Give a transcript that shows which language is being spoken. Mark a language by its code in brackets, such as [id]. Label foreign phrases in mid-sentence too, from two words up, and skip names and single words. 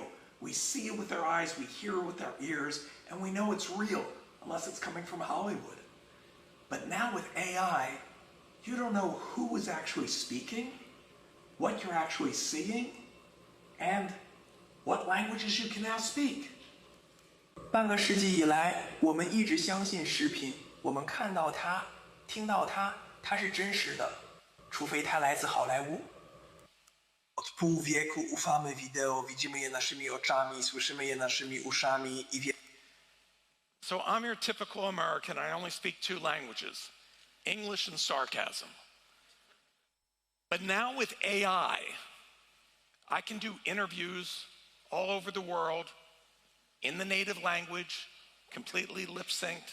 [en] We see it with our eyes, we hear it with our ears, and we know it's real, unless it's coming from Hollywood. But now with AI, you don't know who is actually speaking, what you're actually seeing, and what languages you can now speak. [zh] 半个世纪以来，我们一直相信视频，我们看到它，听到它，它是真实的，除非它来自好莱坞。 [pl] Od pół wieku ufamy wideo, widzimy je naszymi oczami, słyszymy je naszymi uszami i wiemy. [en] So I'm your typical American. I only speak 2 languages, English and sarcasm. But now with AI, I can do interviews all over the world in the native language, completely lip-synced.